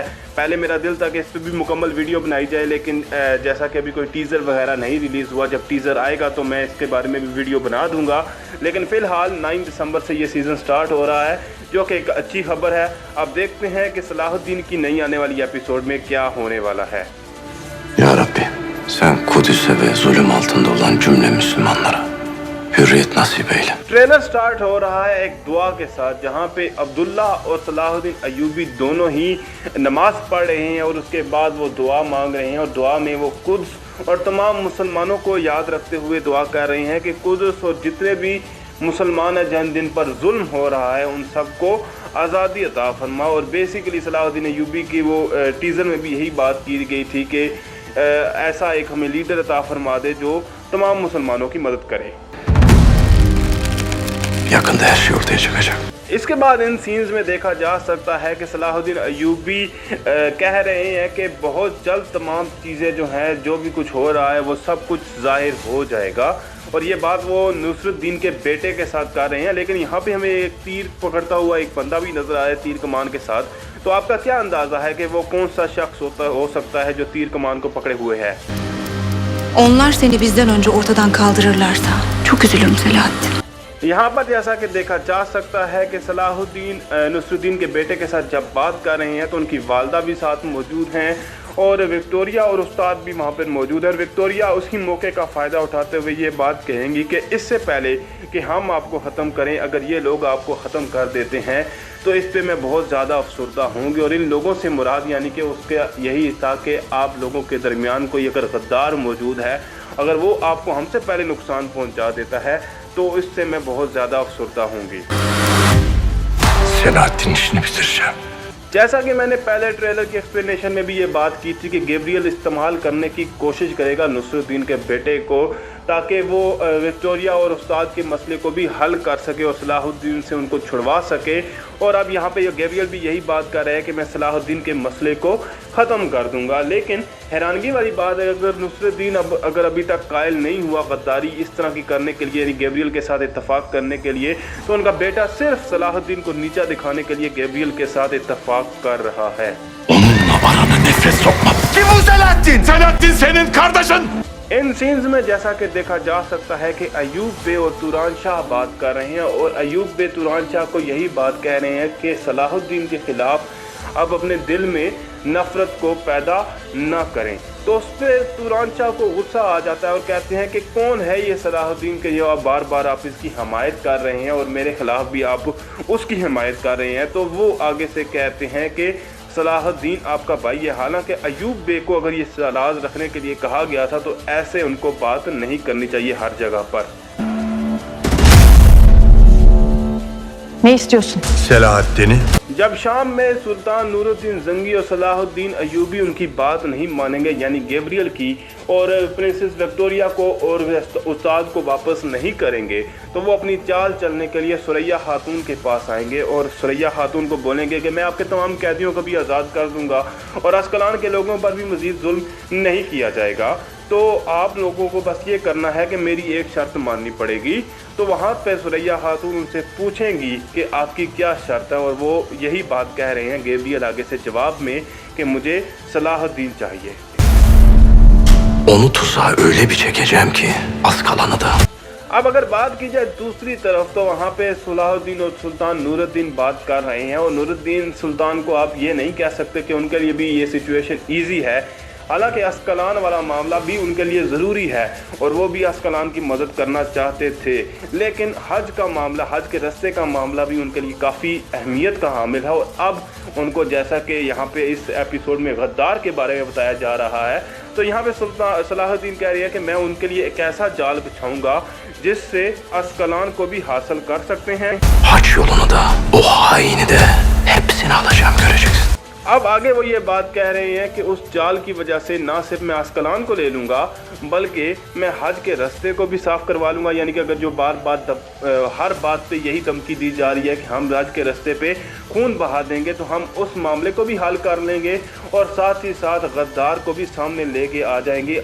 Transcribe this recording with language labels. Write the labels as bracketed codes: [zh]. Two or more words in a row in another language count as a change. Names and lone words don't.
[ur] پہلے میرا دل تھا کہ اس پر بھی مکمل ویڈیو بنائی جائے، لیکن جیسا کہ ابھی کوئی ٹیزر وغیرہ نہیں ریلیز ہوا، جب ٹیزر آئے گا تو میں اس کے بارے میں بھی ویڈیو بنا دوں گا. لیکن فی الحال 9 دسمبر سے یہ سیزن اسٹارٹ ہو رہا ہے، جو کہ ایک اچھی خبر ہے. اب دیکھتے ہیں کہ صلاح الدین کی نئی آنے والی ایپیسوڈ میں کیا ہونے والا ہے. [tr] Ya Rabbi, sen Kudüs'e ve zulüm altında olan cümle Müslümanlara hürriyet nasip eyle. [ur] ٹریلر اسٹارٹ ہو رہا ہے ایک دعا کے ساتھ، جہاں پے عبداللہ اور صلاح الدین ایوبی دونوں ہی نماز پڑھ رہے ہیں اور اس کے بعد وہ دعا مانگ رہے ہیں اور دعا میں وہ قدس اور تمام مسلمانوں کو یاد رکھتے ہوئے دعا کر رہے ہیں کہ قدس اور جتنے بھی مسلمان ہیں جن دن پر ظلم ہو رہا ہے ان سب کو آزادی عطا فرما. اور بیسکلی صلاح الدین ایوبی کی وہ ٹیزر میں بھی یہی بات کی گئی تھی کہ ایسا ایک ہمیں لیڈر عطا فرما دے جو تمام مسلمانوں کی مدد کرے. [tr] Yakında her şey ortaya çıkacak. [ur] اس کے بعد ان سینز میں دیکھا جا سکتا ہے کہ صلاح الدین ایوبی کہہ رہے ہیں کہ بہت جلد تمام چیزیں جو ہیں، جو بھی کچھ ہو رہا ہے وہ سب کچھ ظاہر ہو جائے گا. اور یہ بات وہ نصرالدین کے بیٹے کے ساتھ کر رہے ہیں. لیکن یہاں پے ہمیں ایک تیر پکڑتا ہوا ایک بندہ بھی نظر آیا تیر کمان کے ساتھ. تو آپ کا کیا اندازہ ہے کہ وہ کون سا شخص ہو سکتا ہے جو تیر کمان کو پکڑے ہوئے ہے? [tr] Onlar seni bizden önce ortadan kaldırırlarsa çok üzülürüm Selahattin. [ur] یہاں پر جیسا کہ دیکھا جا سکتا ہے کہ صلاح الدین نصرالدین کے بیٹے کے ساتھ جب بات کر رہے ہیں تو ان کی والدہ بھی ساتھ موجود ہیں اور وکٹوریا اور استاد بھی وہاں پر موجود ہے. اور وکٹوریا اسی موقع کا فائدہ اٹھاتے ہوئے یہ بات کہیں گی کہ اس سے پہلے کہ ہم آپ کو ختم کریں، اگر یہ لوگ آپ کو ختم کر دیتے ہیں تو اس پے میں بہت زیادہ افسردہ ہوں گی. اور ان لوگوں سے مراد یعنی کہ اس کے یہی تھا کہ آپ لوگوں کے درمیان کوئی اگر غدار موجود ہے، اگر وہ آپ کو ہم سے پہلے نقصان پہنچا دیتا ہے تو اس سے میں بہت زیادہ افسردہ ہوں گی. [tr] Selahattin işini bitireceğim. [ur] جیسا کہ میں نے پہلے ٹریلر کی ایکسپلینیشن میں بھی یہ بات کی تھی کہ گیبریل استعمال کرنے کی کوشش کرے گا نصرالدین کے بیٹے کو، تاکہ وہ وکٹوریا اور استاد کے مسئلے کو بھی حل کر سکے اور صلاح الدین سے ان کو چھڑوا سکے. اور اب یہاں پے گیبریل بھی یہی بات کر رہا ہے کہ میں صلاح الدین کے مسئلے کو ختم کر دوں گا. لیکن حیرانگی والی بات ہے، اگر نصرالدین اگر ابھی تک قائل نہیں ہوا غداری اس طرح کی کرنے کے لیے، یعنی گیبریل کے ساتھ اتفاق کرنے کے لیے، تو ان کا بیٹا صرف صلاح الدین کو نیچا دکھانے کے لیے گیبریل کے ساتھ اتفاق کر رہا ہے. [tr] Onunla bana nefret sokma. Kim bu Selahattin? Selahattin senin kardeşin. [ur] ان سینز میں جیسا کہ دیکھا جا سکتا ہے کہ ایوب بے اور توران شاہ بات کر رہے ہیں اور ایوب بے توران شاہ کو یہی بات کہہ رہے ہیں کہ صلاح الدین کے خلاف اب اپنے دل میں نفرت کو پیدا نہ کریں. تو اس پر توران شاہ کو غصہ آ جاتا ہے اور کہتے ہیں کہ کون ہے یہ صلاح الدین کے جو آپ بار بار آپ اس کی حمایت کر رہے ہیں اور میرے خلاف بھی آپ اس کی حمایت کر رہے ہیں. تو وہ آگے سے کہتے ہیں کہ صلاح الدین آپ کا بھائی ہے. حالانکہ ایوب بے کو اگر یہ سلاج رکھنے کے لیے کہا گیا تھا تو ایسے ان کو بات نہیں کرنی چاہیے ہر جگہ پر. [tr] Ne istiyorsun? Selahattin'i. [ur] جب شام میں سلطان نورالدین زنگی اور صلاح الدین ایوبی ان کی بات نہیں مانیں گے، یعنی گیبریل کی، اور پرنسس وکٹوریا کو اور استاد کو واپس نہیں کریں گے، تو وہ اپنی چال چلنے کے لیے ثریا خاتون کے پاس آئیں گے اور ثریا خاتون کو بولیں گے کہ میں آپ کے تمام قیدیوں کو بھی آزاد کر دوں گا اور عسقلان کے لوگوں پر بھی مزید ظلم نہیں کیا جائے گا. تو آپ لوگوں کو بس یہ کرنا ہے کہ میری ایک شرط ماننی پڑے گی. تو وہاں پر ثریا خاتون ان سے پوچھیں گی کہ آپ کی کیا شرط ہے، اور وہ یہی بات کہہ رہے ہیں گیبریل آگے سے جواب میں کہ مجھے صلاح الدین چاہیے. [tr] Onu tuzağa öyle bir çekeceğim ki az kalanı da. [ur] اب اگر بات کی جائے دوسری طرف، تو وہاں پے صلاح الدین اور سلطان نورالدین بات کر رہے ہیں اور نورالدین سلطان کو آپ یہ نہیں کہہ سکتے کہ ان کے لیے بھی یہ [en] situation easy [ur] ہے. حالانکہ عسقلان والا معاملہ بھی ان کے لیے ضروری ہے اور وہ بھی عسقلان کی مدد کرنا چاہتے تھے، لیکن حج کا معاملہ، حج کے راستے کا معاملہ بھی ان کے لیے کافی اہمیت کا حامل ہے. اور اب ان کو، جیسا کہ یہاں پے اس ایپیسوڈ میں غدار کے بارے میں بتایا جا رہا ہے، تو یہاں پے صلاح الدین کہہ رہی ہے کہ میں ان کے لیے ایک ایسا جال بچھاؤں گا جس سے عسقلان کو بھی حاصل کر سکتے ہیں. [tr] Haç yolunu da o haini de hepsini alacağım göreceksin. [ur] اب آگے وہ یہ بات کہہ رہے ہیں کہ اس جال کی وجہ سے نہ صرف میں عسقلان کو لے لوں گا بلکہ میں حج کے راستے کو بھی صاف کروا لوں گا. یعنی کہ اگر جو ہر بات پے یہی دھمکی دی جا رہی ہے کہ ہم حج کے راستے پے خون بہا دیں گے تو ہم اس معاملے کو بھی حل کر لیں گے اور ساتھ ہی ساتھ غدار کو بھی سامنے لے کے آ جائیں گے.